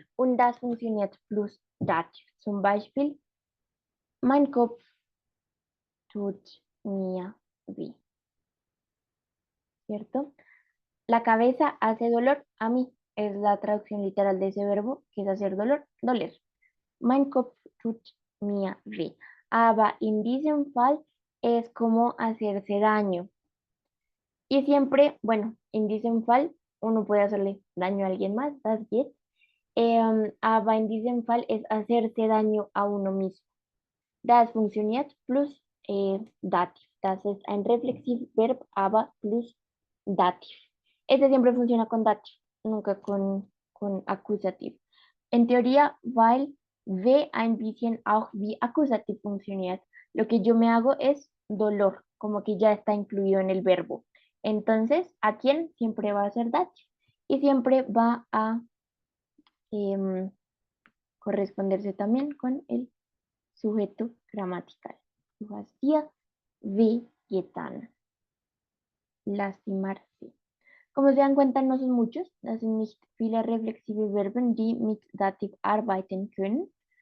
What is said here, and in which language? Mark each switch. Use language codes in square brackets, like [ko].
[de] Und das funktioniert plus Dativ. Zum Beispiel, mein Kopf tut mir weh. [es] ¿Cierto? La cabeza hace dolor a mí. Es la traducción literal de ese verbo, que es hacer dolor, doler. [de] Mein Kopf tut mir weh. Aber in diesem Fall [es] es como hacerse daño. Y siempre, bueno, [de] in diesem Fall [es] uno puede hacerle daño a alguien más, [de] das geht. Aber in diesem Fall [es] es hacerse daño a uno mismo. [de] Das funktioniert plus Dativ. Das ist ein Reflexivverb, aber plus Dativ. [es] Este siempre funciona con Dativ, nunca con Akkusativ. En teoría, [de] weil W ein bisschen auch wie Akkusativ funktioniert. [es] Lo que yo me hago es dolor, como que ya está incluido en el verbo. Entonces, ¿a quién? Siempre va a ser Dativ. Y siempre va a corresponderse también con el sujeto gramatical. [de] Du hast dir wehgetan. [es] Lastimarse. Como se dan cuenta, no son muchos. [de] Das sind nicht viele reflexive Verben, die mit Dativ arbeiten können.